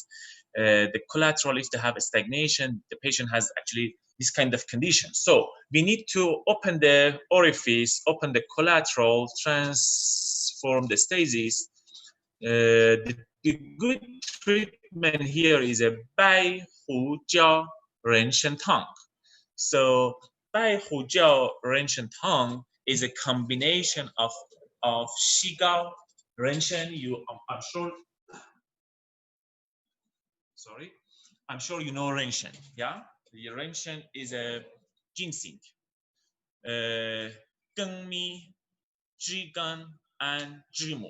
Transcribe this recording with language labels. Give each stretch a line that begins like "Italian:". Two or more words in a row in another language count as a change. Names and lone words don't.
English: The collateral, if they have a stagnation, the patient has actually this kind of condition. So we need to open the orifice, open the collateral, transform the stasis. The good treatment here is a Bai Hu Jiao Ren Shen Tang. So Bai Hu Jiao Ren Shen Tang is a combination of Shigao, Renshen. I'm sure. Sorry, I'm sure you know Renshen. Yeah, the Renshen is a ginseng, Gengmi, Zhigan, and Zhimu.